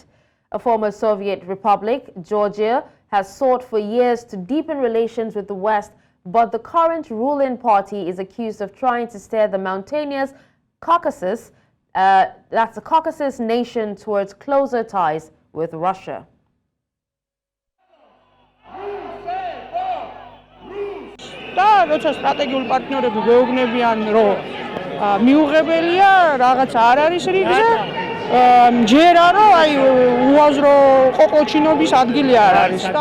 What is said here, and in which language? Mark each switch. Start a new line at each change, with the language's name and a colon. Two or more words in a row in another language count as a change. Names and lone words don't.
English: A former Soviet republic, Georgia, has sought for years to deepen relations with the West, but the current ruling party is accused of trying to steer the mountainous Caucasus, that's the Caucasus nation, towards closer ties with Russia.
Georgian: როცა სტრატეგიული პარტნიორები გვეუბნებიან, რომ მიუღებელია, რაღაც არ არის რიგზე, ჯერა რომ აი უაზრო ყოყოჩინობის ადგილი არ არის და